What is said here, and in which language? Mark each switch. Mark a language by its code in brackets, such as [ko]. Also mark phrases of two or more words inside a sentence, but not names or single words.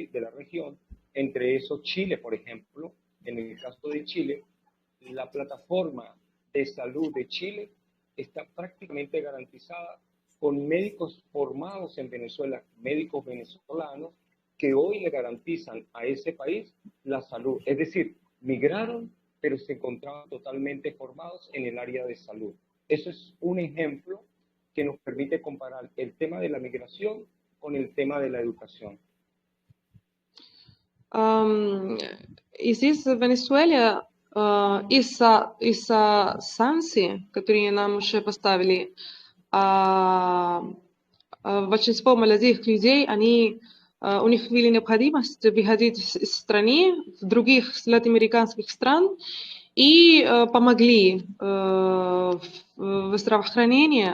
[es] De la región, entre esos Chile, por ejemplo. En el caso de Chile, la plataforma de salud de Chile está prácticamente garantizada con médicos formados en Venezuela, médicos venezolanos, que hoy le garantizan a ese país la salud. Es decir, migraron, pero se encontraban totalmente formados en el área de salud. Eso es un ejemplo que nos permite comparar el tema de la migración con el tema de la educación. [ru] И здесь в Венесуэле из-за санкций, которые нам уже поставили, большинство молодых людей, у них была необходимость выходить из страны в других латиноамериканских стран и помогли в здравоохранении.